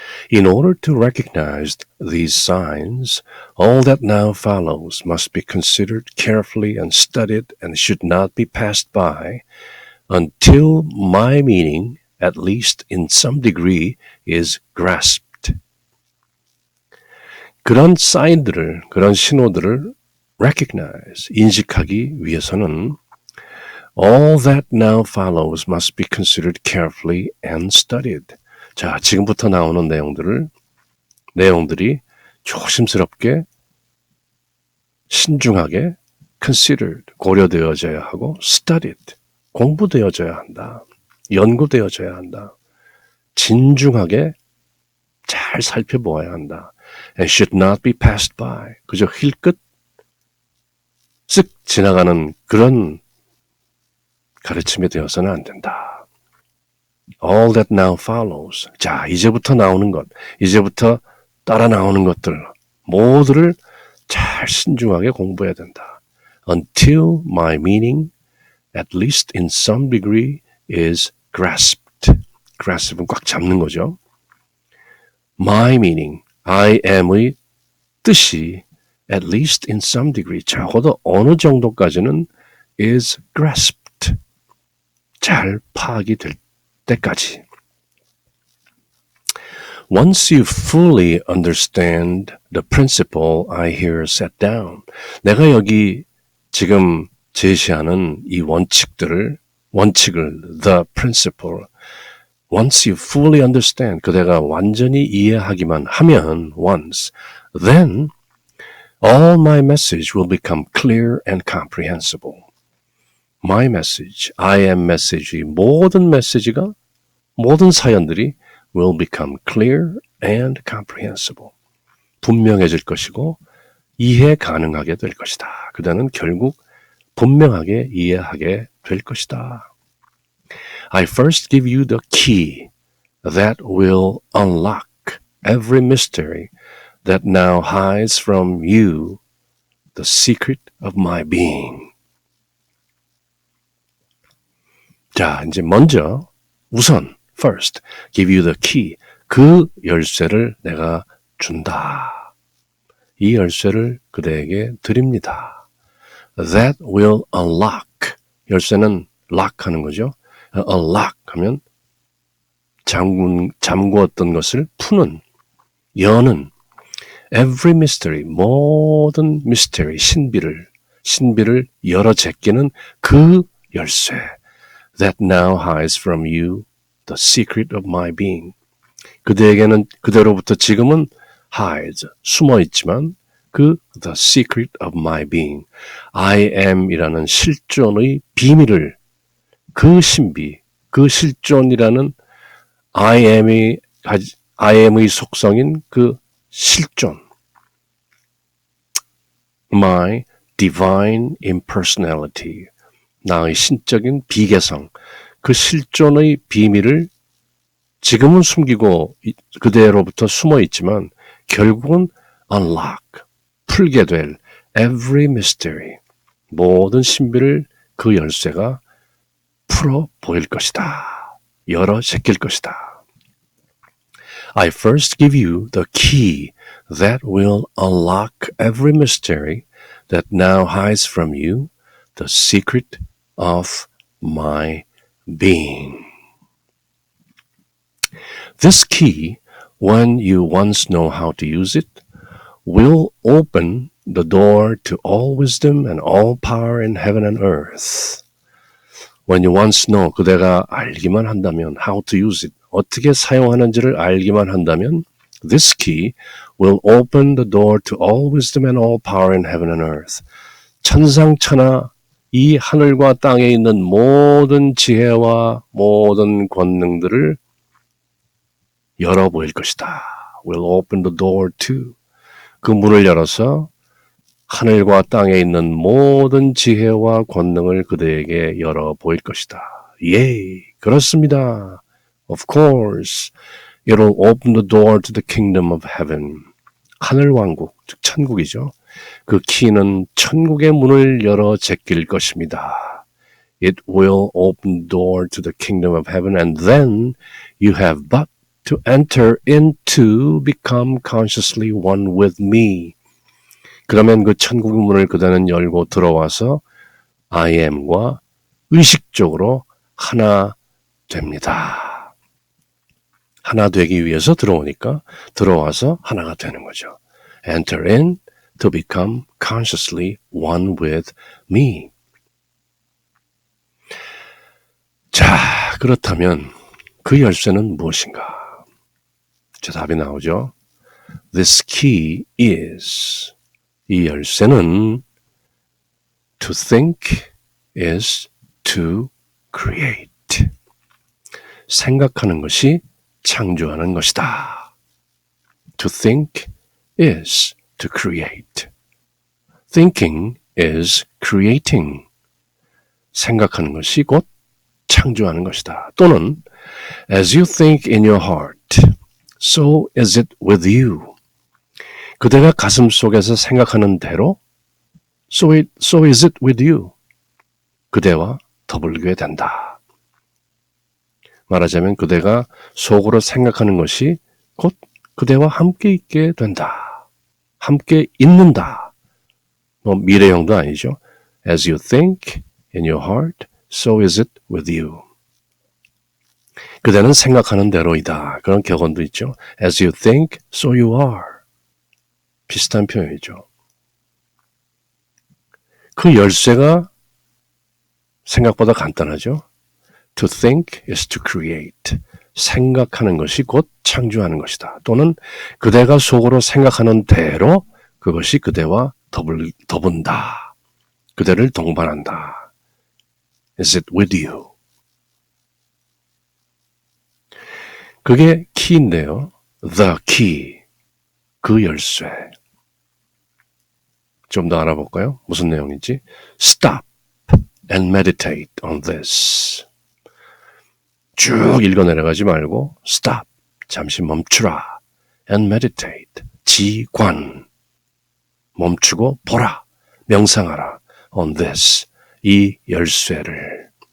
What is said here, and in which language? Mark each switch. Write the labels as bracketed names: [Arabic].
[English] In order to recognize these signs, all that now follows must be considered carefully and studied and should not be passed by until my meaning, at least in some degree, is grasped. [Korean] 그런 사인들을, 그런 신호들을 [English] recognize, [Korean] 인식하기 위해서는 [English] all that now follows must be considered carefully and studied. [Korean] 자, 지금부터 나오는 내용들이 조심스럽게, 신중하게 [English] considered, [Korean] 고려되어져야 하고 [English] studied, [Korean] 공부되어져야 한다. 연구되어져야 한다. 진중하게 잘 살펴보아야 한다. [English] And should not be passed by. [Korean] 그저 힐끗 쓱 지나가는 그런 가르침이 되어서는 안 된다. [English] all that now follows. [Korean] 자, 이제부터 나오는 것, 이제부터 따라 나오는 것들 모두를 잘 신중하게 공부해야 된다. [English] Until my meaning, at least in some degree, is grasped. [Korean] grasp은 꽉 잡는 거죠. [English] My meaning, I am의 뜻이 at least in some degree, [Korean] 적어도 어느 정도까지는 [English] is grasped. [Korean] 잘 파악이 될 때까지. [English] Once you fully understand the principle I here set down, [Korean] 내가 여기 지금 제시하는 이 원칙을, [English] the principle, once you fully understand, [Korean] 그대가 완전히 이해하기만 하면, [English] once, then all my message will become clear and comprehensible. My message, I am message, [Korean] 모든 메시지가, 모든 사연들이 [English] will become clear and comprehensible. [Korean] 분명해질 것이고 이해 가능하게 될 것이다. 그대는 결국 분명하게 이해하게 될 것이다. [English] I first give you the key that will unlock every mystery that now hides from you the secret of my being. [Korean] 자, 이제 먼저 우선 [English] first, give you the key. [Korean] 그 열쇠를 내가 준다. 이 열쇠를 그대에게 드립니다. [English] That will unlock. [Korean] 열쇠는 lock 하는 거죠. unlock 하면 잠구었던 것을 푸는, 여는 [English] every mystery, [Korean] 모든 mystery, 신비를 열어 제끼는 그 열쇠. [English] That now hides from you the secret of my being. [Korean] 그대에게는 그대로부터 지금은 hides, 숨어 있지만 그 [English] the secret of my being, [Korean] I am이라는 실존의 비밀을, 그 신비, 그 실존이라는 I am의 속성인 그 실존, [English] my divine impersonality, [Korean] 나의 신적인 비개성, 그 실존의 비밀을 지금은 숨기고 그대로부터 숨어 있지만 결국은 unlock, 풀게 될 [English] every mystery, [Korean] 모든 신비를 그 열쇠가 풀어 보일 것이다. 열어 제낄 것이다. [English] I first give you the key that will unlock every mystery that now hides from you the secret of my being. This key, when you once know how to use it, will open the door to all wisdom and all power in heaven and earth. When you once know, [Korean] 그대가 알기만 한다면, [English] how to use it, [Korean] 어떻게 사용하는지를 알기만 한다면, [English] this key will open the door to all wisdom and all power in heaven and earth. [Korean] 천상천하 이 하늘과 땅에 있는 모든 지혜와 모든 권능들을 열어 보일 것이다. [English] Will open the door to. [Korean] 그 문을 열어서 하늘과 땅에 있는 모든 지혜와 권능을 그대에게 열어 보일 것이다. 예, 그렇습니다. [English] Of course, it'll open the door to the kingdom of heaven. [Korean] 하늘왕국, 즉 천국이죠. 그 키는 천국의 문을 열어 제낄 것입니다. [English] It will open the door to the kingdom of heaven and then you have but to enter into become consciously one with me. [Korean] 그러면 그 천국의 문을 그대는 열고 들어와서 I am과 의식적으로 하나 됩니다. 하나 되기 위해서 들어오니까 들어와서 하나가 되는 거죠. [English] Enter in to become consciously one with me. [Korean] 자, 그렇다면 그 열쇠는 무엇인가? 제 답이 나오죠. [English] This key is, [Korean] 이 열쇠는 [English] to think is to create. [Korean] 생각하는 것이 창조하는 것이다. [English] To think is to create. Thinking is creating. [Korean] 생각하는 것이 곧 창조하는 것이다. 또는 [English] As you think in your heart, so is it with you. [Korean] 그대가 가슴 속에서 생각하는 대로 [English] so is it with you. [Korean] 그대와 더불게 된다. 말하자면 그대가 속으로 생각하는 것이 곧 그대와 함께 있게 된다. 함께 있는다. 미래형도 아니죠. [English] As you think in your heart, so is it with you. [Korean] 그대는 생각하는 대로이다. 그런 격언도 있죠. [English] As you think, so you are. [Korean] 비슷한 표현이죠. 그 열쇠가 생각보다 간단하죠. [English] To think is to create. [Korean] 생각하는 것이 곧 창조하는 것이다. 또는 그대가 속으로 생각하는 대로 그것이 그대와 더분다. 그대를 동반한다. [English] Is it with you? [Korean] 그게 키인데요. [English] The key. [Korean] 그 열쇠. 좀 더 알아볼까요? 무슨 내용인지. [English] Stop and meditate on this. [Korean] 쭉 읽어내려가지 말고 stop, 잠시 멈추라. [English] and meditate, [Korean] 지관. 멈추고 보라, 명상하라. [English] on this, [Korean] 이 열쇠를.